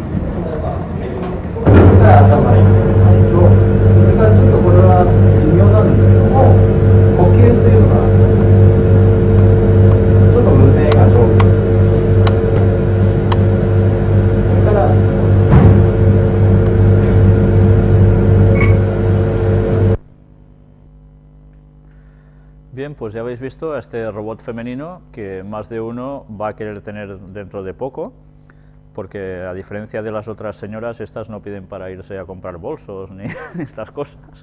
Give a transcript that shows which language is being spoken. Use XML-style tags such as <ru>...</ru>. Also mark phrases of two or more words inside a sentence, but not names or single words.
<ja>それから頭に入れないと、それからちょっとこれは微妙なんですけども、呼吸というのがあります。ちょっと胸が上下してそれから</ja> <es>Bien, pues ya habéis visto a este robot femenino que más de uno va a querer tener dentro de poco, porque a diferencia de las otras señoras, estas no piden para irse a comprar bolsos ni estas cosas.</es>